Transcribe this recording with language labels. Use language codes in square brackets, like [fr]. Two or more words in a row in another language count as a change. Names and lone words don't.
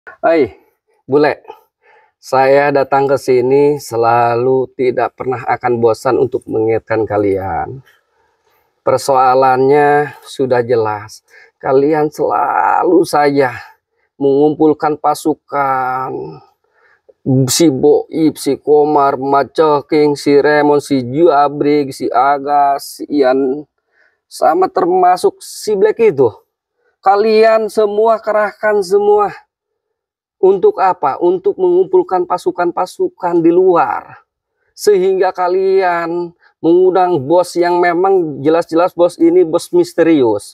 [id] Hai, bule. Saya datang ke sini selalu tidak pernah akan bosan untuk mengingatkan kalian. Persoalannya sudah jelas. Kalian selalu saja mengumpulkan pasukan. Si Boib, si Komar, Maceking, si Remon, si Juabrig, si Agas, si Ian, sama termasuk si Black itu. Kalian semua kerahkan semua. Untuk apa? Untuk mengumpulkan pasukan-pasukan di luar. Sehingga kalian mengundang bos yang memang jelas-jelas bos ini bos misterius.